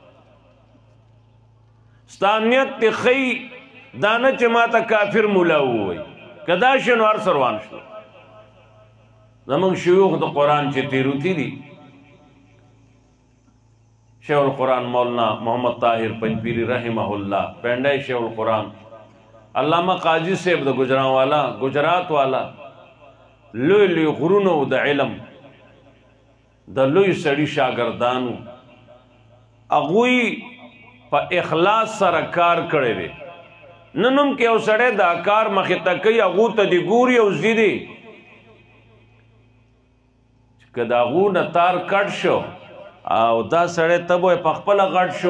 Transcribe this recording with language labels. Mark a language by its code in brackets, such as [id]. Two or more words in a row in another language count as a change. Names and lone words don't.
[ps] ستا نیت دې ښیي، دا نه چې ما ته کافر ملا ووایي. که دا شي نو هر څه روان شو. زموږ شیوخ د قرآن چې تیروتي دي، شیخ القرآن مولانا محمد طاهر پنجپیری رحمه الله، پینڈائی شیخ القرآن، علامہ قاضی صاحب د گجران والا، گجرات والا، لوی لوی غرونو د علم د لوی سړي شاګردانو، هغوی په اخلاص سره کار کړی دی. نن هم که یو سړی دا کار مخې ته کوي، هغو ته دې ګوري او ځي دی که د هغو نه تار کټ شو او دا سړی ته به په خپله غټ شو.